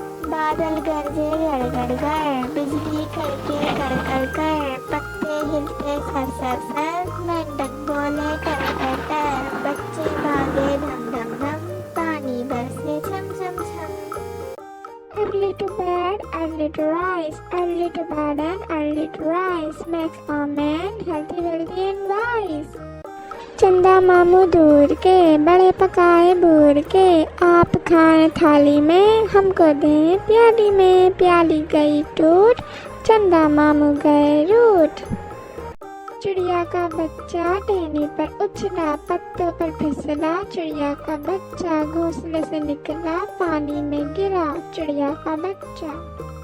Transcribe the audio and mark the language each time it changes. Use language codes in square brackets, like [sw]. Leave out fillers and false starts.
[hi] बादल गरजे गड़ गड़, बिजली कड़के कड़ कर, पत्ते हिलते सर सर सर, मेंढक बोले कर कर, बच्चे भागे धम धम धम, पानी बरसे छम छम छम। [en] Early to bed, early to rise, early to bed and early to rise makes a man healthy, wealthy healthy and wise. [hi] चंदा मामू दूर के, बड़े पकाए बूर के, आप खाएं थाली में, हमको दें प्याली में, प्याली गई टूट, चंदा मामू गए रूठ। चिड़िया का बच्चा टहनी पर उछला, पत्तों पर फिसला, चिड़िया का बच्चा घोंसले से निकला, पानी में गिरा, चिड़िया का बच्चा।